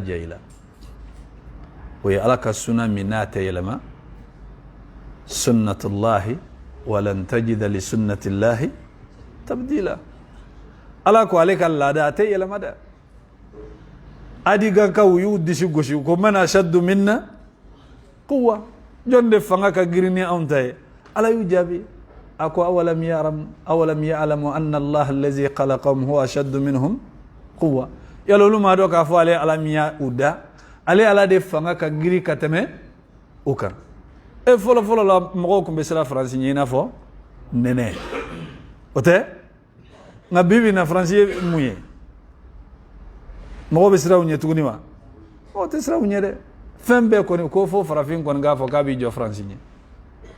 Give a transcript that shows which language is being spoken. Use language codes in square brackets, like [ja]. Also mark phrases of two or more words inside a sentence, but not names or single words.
[bm] diya i la o ye ala ka sunna min n'a tɛ yɛlɛma [ar] سنة الله ولن تجد لسنة الله تبديلا [bm] ala ko ale ka laada a tɛ yɛlɛma dɛ adigankaw y'u disi gosi ko [ar] من أشد منا قوة [bm] jɔn de fanga ka girin ni anw ta ye ala y'u jaabi a ko [ar] أولم يعلموا أن الله الذي خلقهم هو أشد منهم قوة [bm] yala olu m'a dɔn k'a fɔ ale ala min y'u da ale ala de fanga ka girin ka tɛmɛ u kan fɔlɔ la mɔgɔw tun bɛ siran faransi ɲɛ i n'a fɔ nɛnɛ o tɛ nka bi bi in na faransi ye mun ye mɔgɔw bɛ siran u ɲɛ tuguni wa o tɛ siran u ɲɛ dɛ fɛn bɛɛ kɔni ko fo farafin kɔni k'a fɔ k'a b'i jɔ faransi ɲɛ